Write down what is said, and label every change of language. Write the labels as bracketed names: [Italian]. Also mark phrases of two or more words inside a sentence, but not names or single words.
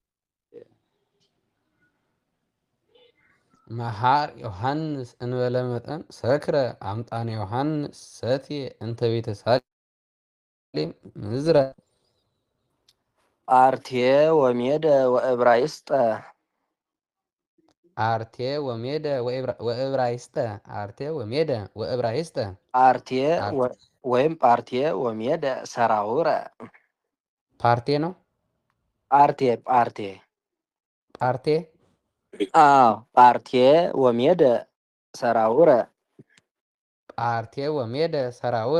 [Geez] መሃር ዮሐንስ እንበለ መጠን ሰክረ አምጣነ ዮሐንስ ሰትየ እንተ ቤተ ሳሌም ምዝረ አርቴ ወሜደ ወዕብራይስጠ አርቴ ወሜደ ወዕብራይስጠ አርቴ ወሜደ ወዕብራይስጠ አርቴ ወይም ፓርቴ ወሜደ ሰራውረ [Amharic] ፓርቴ ነው [Geez] ፓርቴ ፓርቴ ወሜደ ሰራውረ ፓርቴ ወሜደ ሰራውረ